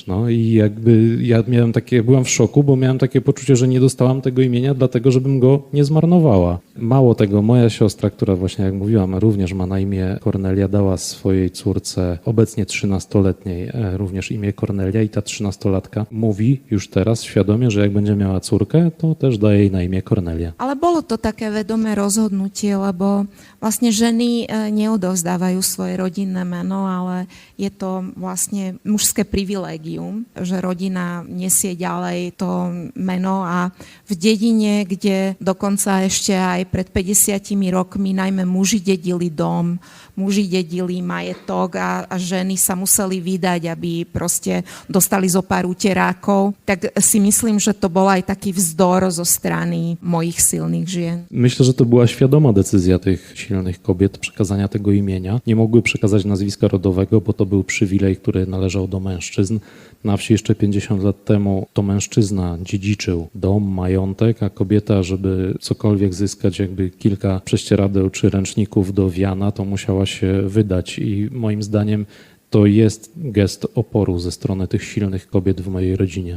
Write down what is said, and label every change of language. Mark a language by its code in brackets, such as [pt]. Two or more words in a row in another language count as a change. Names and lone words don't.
[pl] No i jakby ja byłam w szoku, bo miałem takie poczucie, że nie dostałam tego imienia dlatego, żebym go nie zmarnowała. Mało tego, moja siostra, która właśnie jak mówiłam, również ma na imię Kornelia, dała swojej córce, obecnie 13-letniej, również imię Kornelia i ta 13-latka mówi już teraz świadomie, że jak będzie miała córkę, to też daje jej na imię Kornelia. [sk] Ale bolo to také vedomé rozhodnutie, lebo vlastne ženy neodovzdávajú svoje rodinné meno, ale je to vlastne mužské privilégium, že rodina nesie ďalej to meno a v dedine, kde dokonca ešte aj pred 50 rokmi najmä muži dedili dom, muži dedili majetok a ženy sa museli vydať, aby proste dostali zo pár uterákov, tak si myslím, že to bol aj taký vzdor zo strany mojich silných žien. [pl] Myślę, że to była świadoma decyzja tych silnych kobiet przekazania tego imienia. Nie mogły przekazać nazwiska rodowego, bo to był przywilej, który należał do mężczyzn. Na wsi jeszcze 50 lat temu to mężczyzna dziedziczył dom, majątek, a kobieta, żeby cokolwiek zyskać, jakby kilka prześcieradeł czy ręczników do wiana, to musiała się wydać i moim zdaniem to jest gest oporu ze strony tych silnych kobiet w mojej rodzinie.